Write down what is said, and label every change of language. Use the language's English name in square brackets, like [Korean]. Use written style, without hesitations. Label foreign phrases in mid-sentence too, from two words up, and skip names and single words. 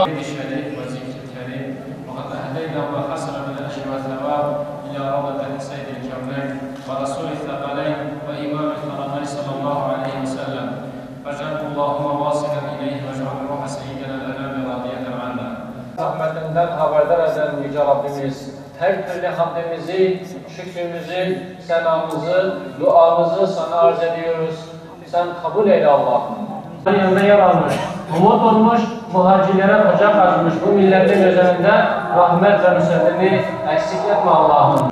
[Arabic] بشهادة وزيك الكريم وقد أهدينا وحسن من الأجر والثواب إلى روضة سيد الكونين ورسول الثقلين وإمام الحرمين صلى الله عليه وسلم فاجعله اللهم واصلا إليه واجعل روح سيدنا الأنام راضية عنا. [Turkish] Rahmetinden haberdar eden Yüce Rabbimiz, her türlü hamdimizi, şükrümüzü, senamızı, duamızı sana arz ediyoruz. Sen kabul eyle Allah'ım. Yanında yer almış, umut olmuş, muhacirlere ocak açmış bu milletin üzerinde rahmet ve müsellimi eksik etme Allah'ım.